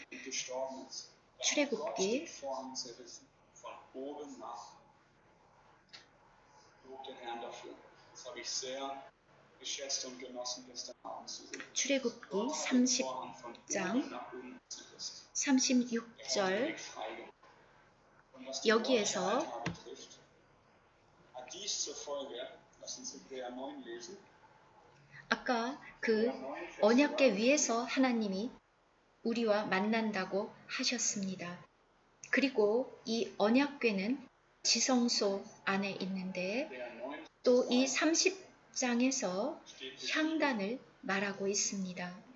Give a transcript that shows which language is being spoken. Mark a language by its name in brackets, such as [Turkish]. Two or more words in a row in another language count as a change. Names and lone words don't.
[Korean] 출애굽기 30장 36절 여기에서 [German] dies zur Folge, lass uns Hebräer 9 lesen. [Korean] 아까 그 언약궤 위에서 하나님이 우리와 만난다고 하셨습니다. 그리고 이 언약궤는 지성소 안에 있는데 또 이 30장에서 향단을 말하고 있습니다.